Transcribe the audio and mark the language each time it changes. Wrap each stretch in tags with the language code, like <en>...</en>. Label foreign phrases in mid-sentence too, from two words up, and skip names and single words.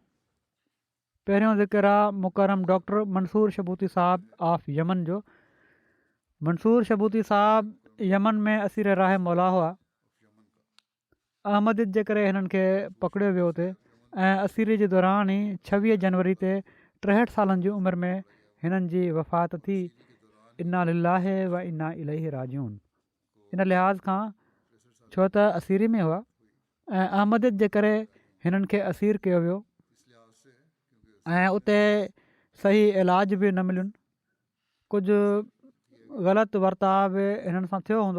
<sd>पहिरियों ज़िक्र आहे मुकरम डॉक्टर मंसूर शबूती साहिबु ऑफ यमन जो। मंसूर शबूती साहिबु यमन में</sd> <ur>اسیر راہ مولا</ur> <sd>हुआ। अहमदियत जे करे हिननि खे पकड़ियो वियो हुते ऐं असीरी जे दौरान ई 26 जनवरी ते 63 सालनि जी उमिरि में हिननि जी वफ़ात थी।</sd> <ar>إنا لله وإنا إليه راجعون.</ar> <sd>इन लिहाज़ खां छो त असीरी में हुआ ऐं अहमदियत जे करे हिननि खे असीर कयो वियो ऐं उते सही इलाज बि न मिलियुनि। कुझु ग़लति वर्ताव बि हिननि सां थियो हूंदो।</sd>